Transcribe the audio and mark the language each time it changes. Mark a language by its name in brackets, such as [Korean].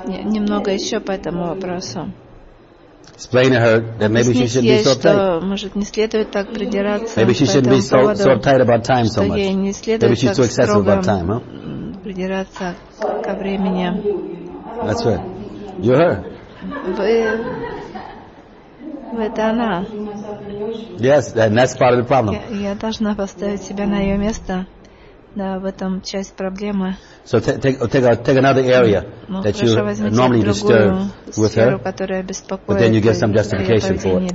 [Russian] Немного еще по этому вопросу. [English] Explain to her that maybe she shouldn't be so tight. [Russian] Может, не следует так придираться. [English] Maybe she shouldn't be so tight about time so much. Maybe she's too excessive about time, huh? [Russian] Придираться ко времени. [English] That's right. You're her. [Russian] Вы это она. [English] Yes, and that's part of the problem. [Russian] Я должна поставить себя на ее место. Да, в этом часть проблемы. [English] So take another area that you normally disturb with her, but then you get some justification for it.